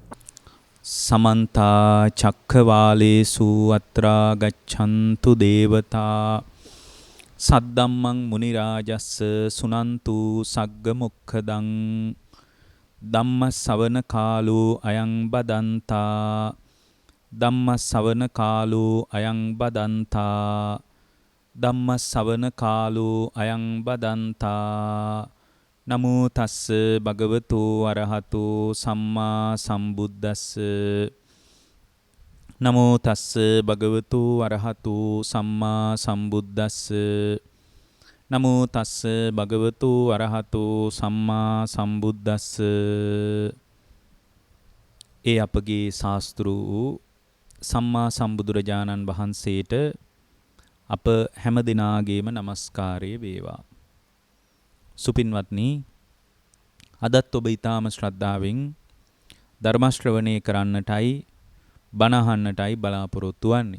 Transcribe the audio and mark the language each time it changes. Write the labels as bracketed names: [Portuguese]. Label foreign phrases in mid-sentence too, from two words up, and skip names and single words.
[Pali] සමන්ත චක්ඛවාලේසු අත්‍රා ගච්ඡන්තු දේවතා සද්දම්මං මුනි රාජස්ස සුනන්තු සග්ග මොක්ඛදං ධම්ම ශවන කාලෝ අයං බදන්තා ධම්ම ශවන කාලෝ අයං බදන්තා ධම්ම ශවන කාලෝ අයං බදන්තා නමෝ තස්ස භගවතු අරහතෝ සම්මා සම්බුද්දස්ස නමෝ තස්ස භගවතු අරහතෝ සම්මා සම්බුද්දස්ස නමෝ තස්ස භගවතු අරහතෝ සම්මා සම්බුද්දස්ස. [Sinhala] ඒ අපගේ ශාස්ත්‍රු සම්මා සම්බුදුරජාණන් වහන්සේට අප හැම දිනාගේම නමස්කාරය වේවා. සුපින්වත්නි, අදත් ඔබ ඊටාම ශ්‍රද්ධාවෙන් ධර්ම ශ්‍රවණය කරන්නටයි බණ අහන්නටයි බලාපොරොත්තු වෙන්නේ.